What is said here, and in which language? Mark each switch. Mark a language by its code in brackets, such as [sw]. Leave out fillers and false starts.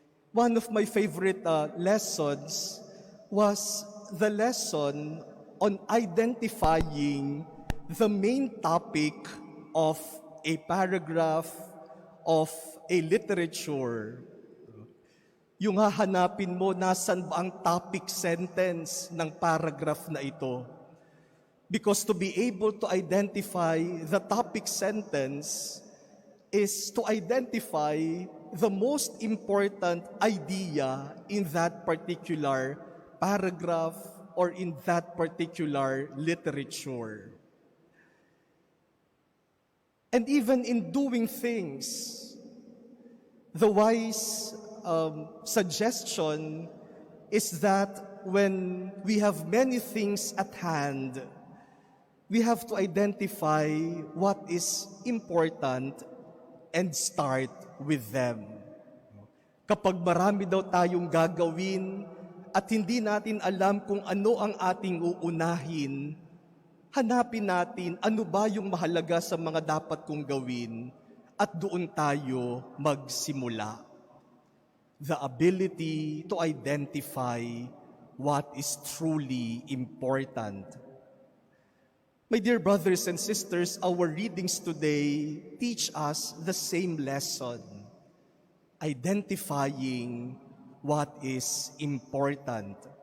[en] One of my favorite lessons was the lesson on identifying the main topic of a paragraph of a literature. [tl] Yung hahanapin mo, nasan ba ang topic sentence ng paragraph na ito? [en] Because to be able to identify the topic sentence is to identify the most important idea in that particular paragraph or in that particular literature. And even in doing things, the wise suggestion is that when we have many things at hand, we have to identify what is important and start with them. [tl] Kapag marami daw tayong gagawin at hindi natin alam kung ano ang ating uunahin, hanapin natin ano ba yung mahalaga sa mga dapat kong gawin at doon tayo magsimula. [en] The ability to identify what is truly important. My dear brothers and sisters, our readings today teach us the same lesson, identifying what is important.